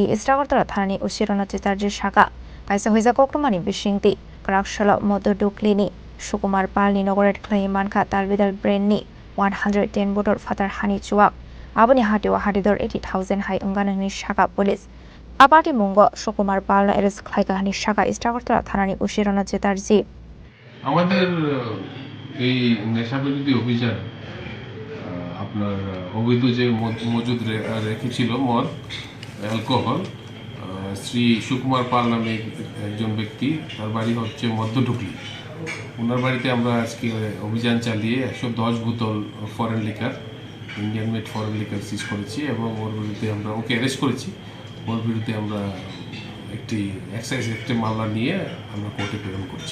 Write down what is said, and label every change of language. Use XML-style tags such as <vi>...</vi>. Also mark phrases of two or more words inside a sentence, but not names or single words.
<trp>Istrakortala thanani usirona chitarji shaka kaisa hoisa kokrumani bishingti krakshalo motor duklini Sukumar Palni nogoret clay manka talbidal brainni 110 botor fatar hani chuak aboni hatiwa hatidor 80,000 hai unganani shaka police apati mungo Sukumar Palna eres khlaika hani shaka Istrakortala thanani usirona chitarji</trp> <bn>আমাদের এই নেশাবিরোধী অভিযান আপনার অবৈধ যে মজুদ রেখেছিল মদ অ্যালকোহল শ্রী সুকুমার পাল নামে একজন ব্যক্তি তার বাড়ি হচ্ছে মধ্যঢুকলি ওনার বাড়িতে আমরা আজকে অভিযান চালিয়ে 110 বোতল</bn> <en>foreign liquor Indian made foreign liquor</en> <bn>সিজ করেছি এবং ওর বিরুদ্ধে আমরা ওকে অ্যারেস্ট করেছি ওর বিরুদ্ধে আমরা একটি এক্সাইজ অ্যাক্টে মামলা নিয়ে আমরা কোর্টে প্রেরণ করছি</bn>